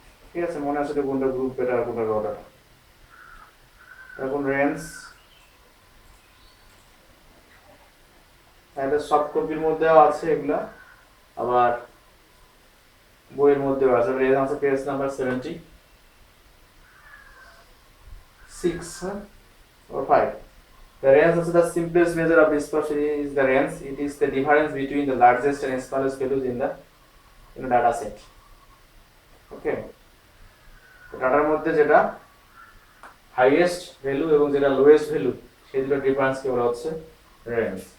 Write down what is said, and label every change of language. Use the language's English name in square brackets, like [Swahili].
[Bangla] ঠিক আছে, মনে আছে কোনটা গ্রুপ ডাটা আর কোনটা র ডাটা। এখন রেঞ্জ, এটা সফট কপির মধ্যেও আছে এগুলা, আবার বইয়ের মধ্যেও আছে। রেঞ্জ আছে page number 76 or 5. [English] The range is the simplest measure of dispersion is the range. It is the difference between the largest and smallest values in the data set. Okay. [Bangla] তো ডাটার মধ্যে যেটা হাইয়েস্ট ভ্যালু এবং যেটা lowest value, সেই দুটো difference কে বলা হচ্ছে রেঞ্জ।